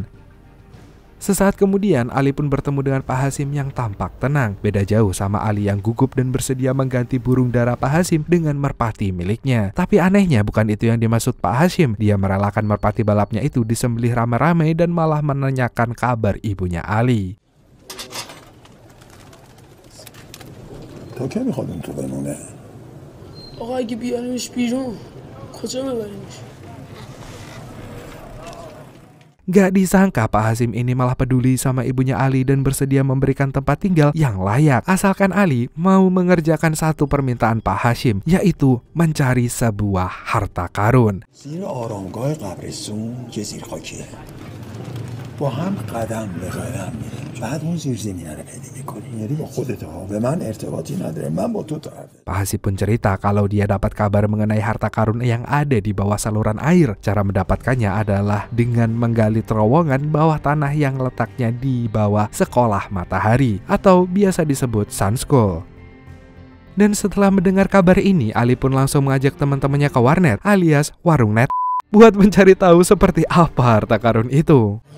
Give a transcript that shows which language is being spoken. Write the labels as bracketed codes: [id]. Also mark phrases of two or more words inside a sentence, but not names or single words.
[id] Sesaat kemudian Ali pun bertemu dengan Pak Hashim yang tampak tenang. Beda jauh sama Ali yang gugup dan bersedia mengganti burung dara Pak Hashim dengan merpati miliknya. Tapi anehnya bukan itu yang dimaksud Pak Hashim. Dia merelakan merpati balapnya itu disembelih rame-rame dan malah menanyakan kabar ibunya Ali. [fa] تا که میخواد تو بمونه؟ آقا اگه بیارمش بیرون کجا ببریمش؟ [id] Gak disangka Pak Hasyim ini malah peduli sama ibunya Ali dan bersedia memberikan tempat tinggal yang layak, asalkan Ali mau mengerjakan satu permintaan Pak Hasyim, yaitu mencari sebuah harta karun. [fa] زیر آرامگاه قبرستون یه زیرخاکیه. با هم قدم به قدم میریم. بعد اون زیرزمینه رو پیدا میکنی. یعنی با خودت ها. به من ارتباطی نداره. من با تو طرفه. [id] Pak Hasyim pun cerita kalau dia dapat kabar mengenai harta karun yang ada di bawah saluran air. Cara mendapatkannya adalah dengan menggali terowongan bawah tanah yang letaknya di bawah sekolah matahari atau biasa disebut Sun School. Dan setelah mendengar kabar ini, Ali pun langsung mengajak teman-temannya ke warnet alias warung net buat mencari tahu seperti apa harta karun itu.